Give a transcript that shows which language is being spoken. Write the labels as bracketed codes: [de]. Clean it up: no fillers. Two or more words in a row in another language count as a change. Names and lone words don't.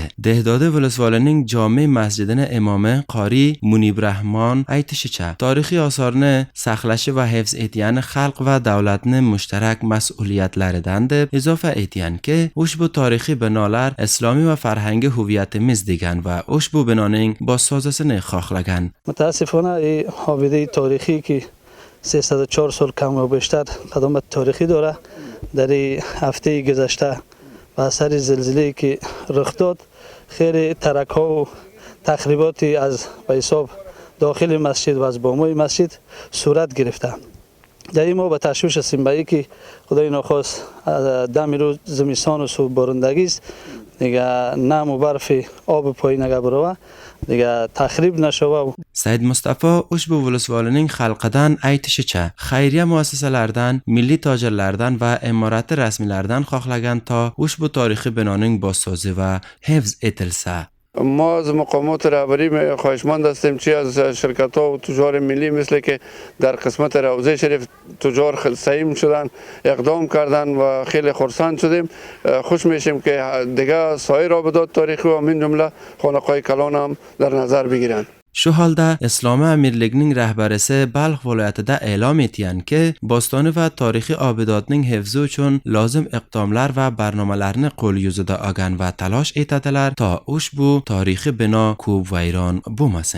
[uz] Dehdodi volisvolining jome masjidini imomi qori Munibrahmon aytishicha, tarixiy osorni saqlashi va hifz etgani xalq va davlatning mushtarak mas'uliyatlaridan deb izofa etganki, ushbu tarixiy binolar islomiy va farhangiy huviyatimiz degan va ushbu binoning bozsozisini xohlagan. [fa] متاسفانه این حافظه تاریخی که 304 سال کم و بیشتر قدامت تاریخی داره، در این هفته گذشته و اثر زلزله که رخ داد خیلی ترک ها و تخریباتی از به حساب داخل مسجد و از بامای مسجد صورت گرفته. در این ما به تشویش هستیم به اینکه خدای ناخواست دم روز زمستان و صبح بارندگی است، دیگه نم و برف آب پایین نگه بروه، دیگه تخریب نشوه. [uz] Said Mustafa ushbu volisvolining xalqidan aytishicha, xayriya muassasalaridan, milliy tojirlardan va imorati rasmiylardan xohlagan to ushbu tarixiy binoning bozsozi va hifz etilsa. [fa] ما از مقامات رهبری خواهشمند هستیم چی از شرکت ها و تجار ملی مثل که در قسمت روضه شریف تجار خیلی سعیم شدن، اقدام کردن و خیلی خرسند شدیم. خوش میشیم که دیگه سایر آبادات تاریخی و من جمله خانقاه کلان هم در نظر بگیرن. [uz] Shu holda Islomiy amirligining rahbarisi Balx viloyatida e'lon etganki, Bo'stoni va tarixiy obidotning hifzi uchun lozim iqdomlar va barnomalarni qo'l yuzida olgan va talosh etadilar to ushbu tarixiy bino ko'p vayron bo'lmasin.